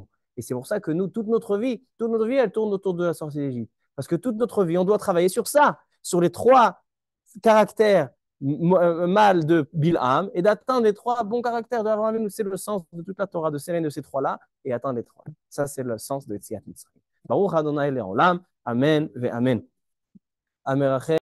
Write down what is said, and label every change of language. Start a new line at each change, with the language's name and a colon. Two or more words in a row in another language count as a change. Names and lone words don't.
French: Et c'est pour ça que nous, toute notre vie, elle tourne autour de la sortie d'Égypte. Parce que toute notre vie, on doit travailler sur ça, sur les 3 caractères mâles de Bilham, et d'atteindre les 3 bons caractères de Abraham. C'est le sens de toute la Torah, de s'élever de ces 3-là, et atteindre les 3. Ça, c'est le sens de
Hebrew: יציאת מצרים. ברוך אדוני לעולם. אמן ואמן. אמן.